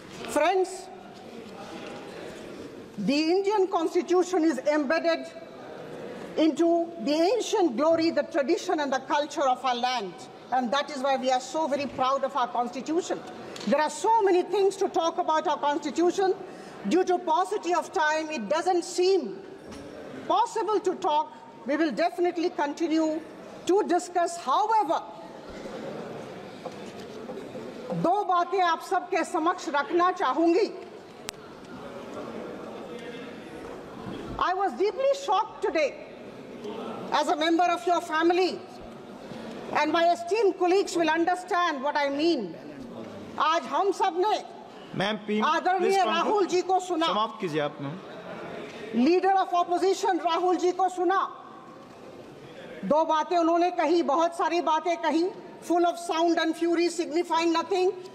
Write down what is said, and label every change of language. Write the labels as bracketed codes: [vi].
[en] Friends, the Indian Constitution is embedded into the ancient glory, the tradition and the culture of our land. And that is why we are so very proud of our Constitution. There are so many things to talk about our Constitution. Due to paucity of time, it doesn't seem possible to talk. We will definitely continue to discuss. However, [hi] दो बातें आप सबके समक्ष रखना चाहूंगी. [en] I was deeply shocked today as a member of your family, and my esteemed colleagues will understand what I mean. [hi] आज हम सब ने आदरणीय राहुल जी को सुना. समाप्त कीजिए आप. Leader of opposition Rahul ji को सुना. दो बातें उन्होंने कही, बहुत सारी बातें कही, [en] Full of sound and fury, signifying nothing.